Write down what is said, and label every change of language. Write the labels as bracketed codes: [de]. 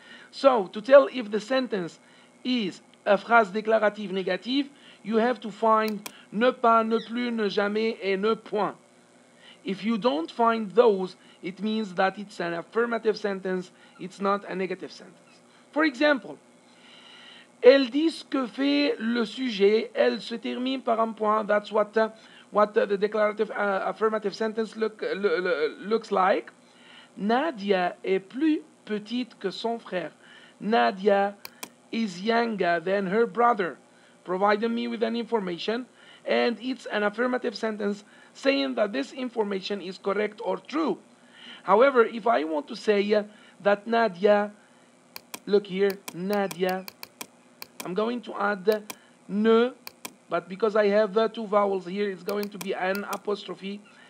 [en] So, to tell if the sentence is a [fr] phrase déclarative négative, [en] you have to find [fr] ne pas, ne plus, ne jamais, et ne point. [en] If you don't find those, it means that it's an affirmative sentence, it's not a negative sentence. For example, [fr] elle dit ce que fait le sujet, elle se termine par un point. [en] That's what the declarative affirmative sentence looks like. [fr] Nadia est plus petite que son frère. [en] Nadia is younger than her brother. Providing me with an information, and it's an affirmative sentence saying that this information is correct or true. However, if I want to say that Nadia, look here, Nadia, I'm going to add ne, but because I have two vowels here, it's going to be an apostrophe.